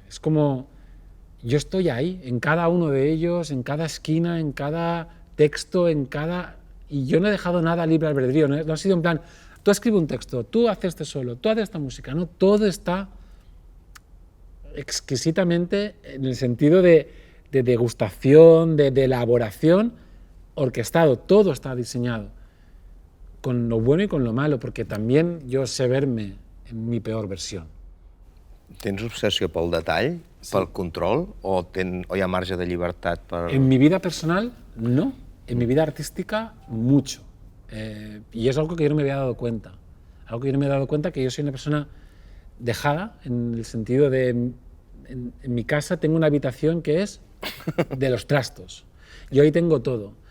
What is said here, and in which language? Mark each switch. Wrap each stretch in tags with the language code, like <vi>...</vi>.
<es>Es como yo estoy ahí, en cada uno de ellos, en cada esquina, en cada texto, y yo no he dejado nada libre albedrío, no ha sido en plan, tú escribes un texto, tú haces este solo, tú haces esta música, no, todo está exquisitamente en el sentido de degustación, de elaboración, orquestado, todo está diseñado, con lo bueno y con lo malo, porque también yo sé verme en mi peor versión.</es> <ca>Tens obsessió pel detall, pel control, o hi ha marge de llibertat per...</ca> <es>En mi vida personal, no. En mi vida artística, mucho. Y es algo que yo no me había dado cuenta. Algo que yo no me he dado cuenta, que yo soy una persona dejada, en el sentido de, en mi casa tengo una habitación que es de los trastos. Y hoy tengo todo.</es>